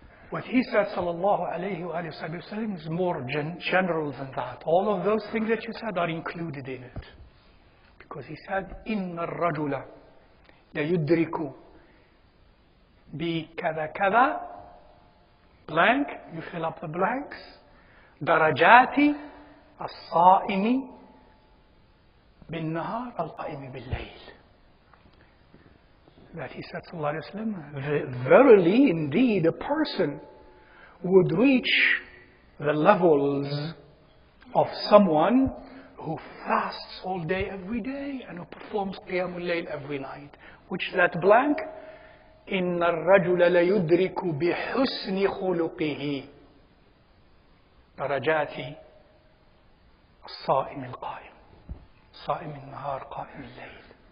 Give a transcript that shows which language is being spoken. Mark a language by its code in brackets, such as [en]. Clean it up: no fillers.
[en] What he said, sallallahu alayhi wa sallam, is more general than that. All of those things that you said are included in it. Because he said, [ar] إِنَّ الرَّجُلَ لَيُدْرِكُ بِكَذَا كَذَا [en] blank, you fill up the blanks. [ar] درجات الصائم بالنهار القائم بالليل. [en] That he said, sallallahu alayhi wa sallam, verily, indeed, a person would reach the levels of someone who fasts all day, every day, and who performs Qiyamul Layl every night. Which that blank? [ar] إِنَّ الرَّجُلَ لَيُدْرِكُ بِحُسْنِ خُلُقِهِ درجات الصائم القائم صائم النهار قائم الليل.